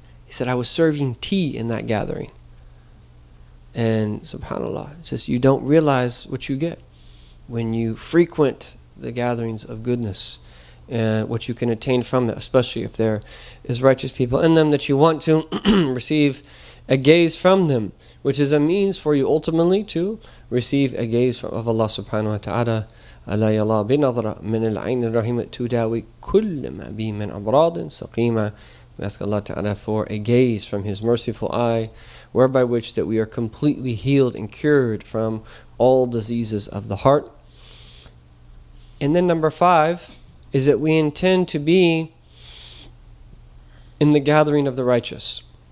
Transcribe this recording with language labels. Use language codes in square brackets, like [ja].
[en] He said, I was serving tea in that gathering. And subhanAllah, it's just you don't realize what you get when you frequent the gatherings of goodness, and what you can attain from that, especially if there is righteous people in them that you want to receive a gaze from them, which is a means for you ultimately to receive a gaze of Allah subhanahu wa ta'ala. [ar] ألا يلا بنظرة من العين الرحيمة تداوي كل ما بي من أمراض سقيمة. [en] We ask Allah Ta'ala for a gaze from His merciful eye, whereby which that we are completely healed and cured from all diseases of the heart. And then number 5 is that we intend to be in the gathering of the righteous.